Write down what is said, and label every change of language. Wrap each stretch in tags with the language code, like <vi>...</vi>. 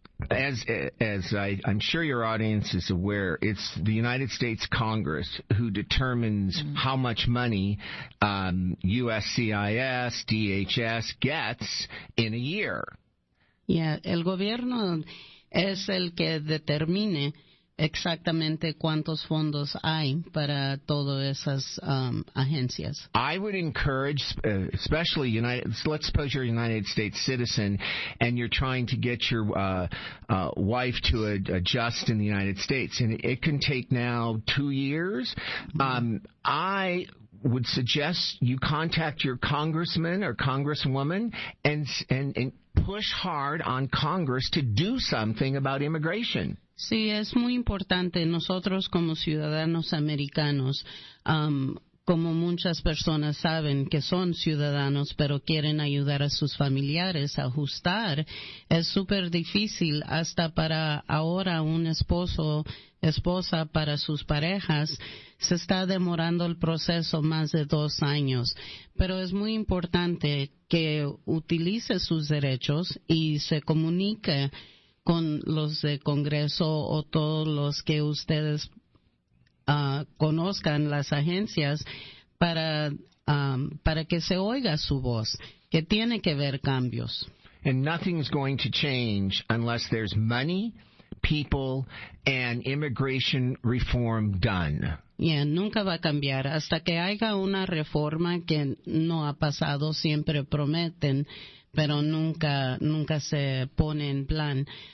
<en>As I'm sure your audience is aware, it's the United States Congress who determines how much money USCIS, DHS gets in a year.</en> <es>Yeah, el gobierno es el que determine exactamente cuántos fondos hay para todas esas agencias.</es> <en>I would encourage, especially let's suppose you're a United States citizen and you're trying to get your wife to adjust in the United States, and it can take now 2 years. I would suggest you contact your congressman or congresswoman and push hard on Congress to do something about immigration.</en> <es>Sí, es muy importante. Nosotros como ciudadanos americanos, como muchas personas saben que son ciudadanos, pero quieren ayudar a sus familiares a ajustar, es súper difícil hasta para ahora un esposa para sus parejas. Se está demorando el proceso más de 2 años, pero es muy importante que utilice sus derechos y se comunique con los de Congreso o todos los que ustedes conozcan, las agencias, para que se oiga su voz, que tiene que haber cambios.</es> <en>And nothing's going to change unless there's money, people, and immigration reform done.</en> <es>Yeah, nunca va a cambiar. Hasta que haya una reforma que no ha pasado, siempre prometen, pero nunca se pone en plan.</es>